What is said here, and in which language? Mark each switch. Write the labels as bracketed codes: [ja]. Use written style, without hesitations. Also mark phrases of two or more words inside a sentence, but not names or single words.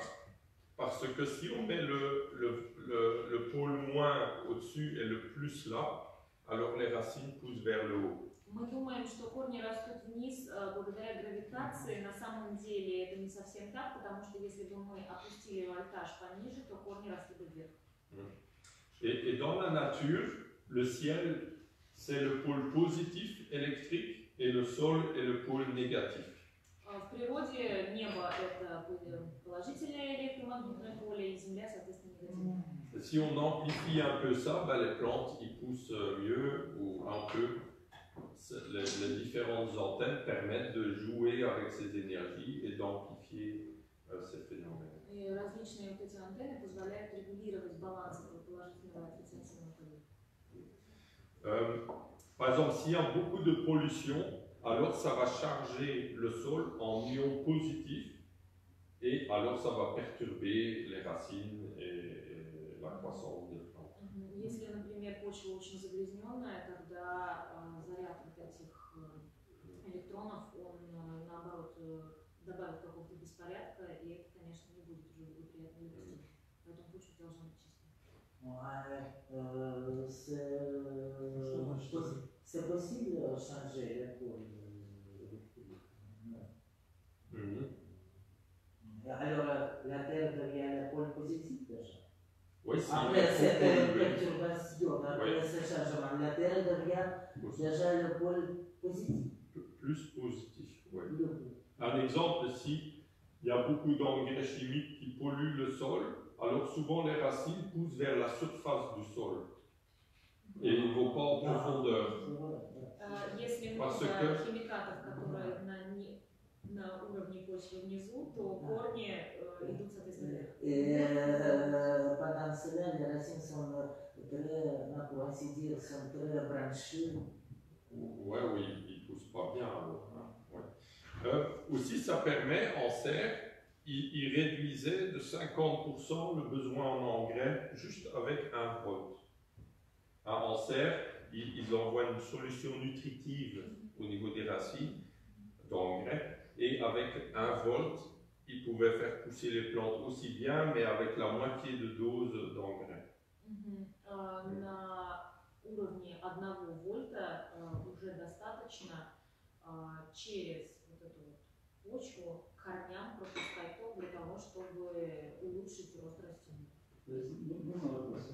[fr] Parce que si on met le pôle moins au-dessus et le plus là, alors les racines poussent vers le haut. [ru] Мы думаем, что корни растут вниз благодаря гравитации. На самом деле это не совсем так, потому что если бы мы опустили вольтаж пониже, то корни росли бы вверх. [fr] Et dans la nature, le ciel, c'est le pôle positif électrique et le sol est le pôle négatif. [ru] В природе небо – это положительное электромагнитное поле, и Земля, соответственно, негативное. [fr] Si on amplifie un peu ça, les plantes y poussent mieux ou un peu. Les différentes antennes permettent de jouer avec ces énergies et d'amplifier ces phénomènes. [ru] И различные вот эти антенны позволяют регулировать баланс этого положительного и отрицательного поля. [fr] Par exemple, s'il y a beaucoup de pollution, alors ça va charger le sol en ions positifs et alors ça va perturber les racines et la croissance des plantes. [ru] Если, например, почва очень загрязненная, тогда заряд вот этих электронов, он наоборот добавит какого-то беспорядка, и это, конечно, не будет уже благоприятно для растений. Поэтому почва должна быть чистой. [fr] C'est possible de changer les pôles électriques. Alors, la Terre devient le pôle positif déjà. Oui, Après cette perturbation, après ce changement, la Terre devient déjà le pôle positif. Plus positif, oui. Un exemple, si il y a beaucoup d'engrais chimiques qui polluent le sol, alors souvent les racines poussent vers la surface du sol. Et ils ne vont pas en profondeur. [ru] Если много химикатов, которые на уровне почвы внизу, то корни идут, соответственно, вверх. [fr] Pendant cela, les racines sont très, pour ainsi dire, sont très branchées. Ouais, oui, pousse pas bien alors. Hein, ouais. Aussi, ça permet en serre, il réduisait de 50% le besoin en engrais juste avec 1 volt. Hein, en serre, ils envoient une solution nutritive au niveau des racines d'engrais et avec 1 volt, ils pouvaient faire pousser les plantes aussi bien, mais avec la moitié de dose d'engrais. [ru] На уровне 1 вольта уже достаточно через вот эту вот почву корням пропускать ток для того, чтобы улучшить рост растений. То есть, можно вопрос?